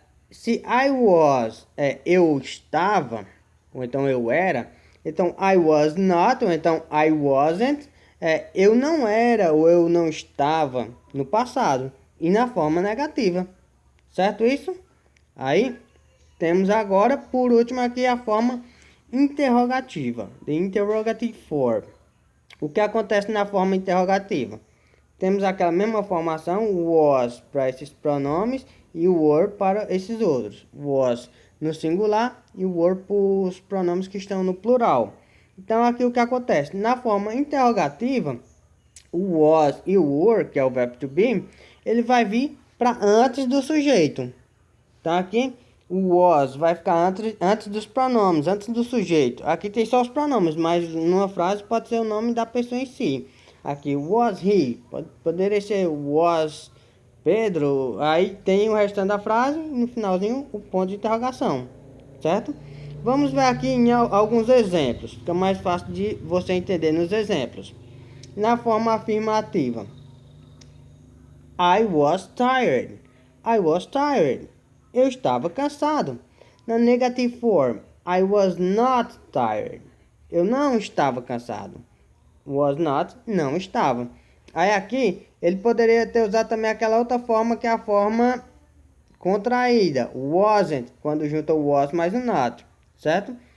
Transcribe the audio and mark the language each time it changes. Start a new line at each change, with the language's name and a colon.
Portuguese: Se I was eu estava, ou então eu era, então
English: I was not,
Portuguese: ou então
English: I wasn't,
Portuguese: eu não era ou eu não estava no passado e na forma negativa. Certo isso? Aí temos agora, por último, aqui a forma interrogativa, the interrogative form. O que acontece na forma interrogativa? Temos aquela mesma formação, was para esses pronomes e were para esses outros. Was no singular e were para os pronomes que estão no plural. Então aqui o que acontece? Na forma interrogativa, o was e o were, que é o verbo to be, ele vai vir para antes do sujeito. Então aqui o was vai ficar antes dos pronomes, antes do sujeito. Aqui tem só os pronomes, mas numa frase pode ser o nome da pessoa em si. Aqui, was he, poderia ser was Pedro. Aí tem o restante da frase e no finalzinho o ponto de interrogação, certo? Vamos ver aqui em alguns exemplos, fica mais fácil de você entender nos exemplos. Na forma afirmativa,
English: I was tired. I was tired.
Portuguese: Eu estava cansado.
English: Na negative form, I was not tired.
Portuguese: Eu não estava cansado. Was not, não estava. Aí aqui, ele poderia ter usado também aquela outra forma, que é a forma contraída. Wasn't, quando junta o was mais o not, certo?